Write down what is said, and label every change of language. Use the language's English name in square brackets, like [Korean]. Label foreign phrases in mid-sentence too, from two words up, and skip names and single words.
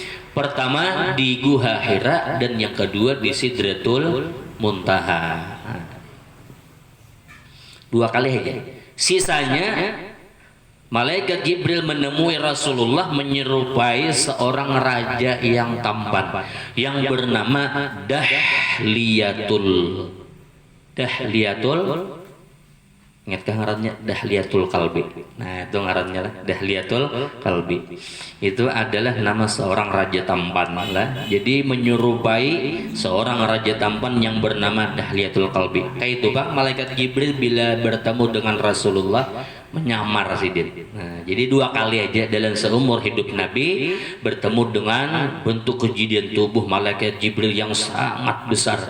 [Indonesian] Pertama di Gua Hira dan yang kedua di Sidratul Muntaha. 2 kali aja. Sisanya malaikat Jibril menemui Rasulullah menyerupai seorang raja yang tampan yang bernama Dahliyatul. Ingatkah ngarannya? Dahliyatul Kalbi. Nah itu ngarannya lah, Dahliyatul Kalbi. Itu adalah nama seorang raja tampan lah. Jadi menyerupai seorang raja tampan yang bernama Dahliyatul Kalbi. Kayak itu Pak, malaikat Jibril bila bertemu dengan Rasulullah menyamar sidin. Nah, jadi 2 kali aja dalam seumur hidup Nabi bertemu dengan bentuk kejadian tubuh malaikat Jibril yang sangat besar.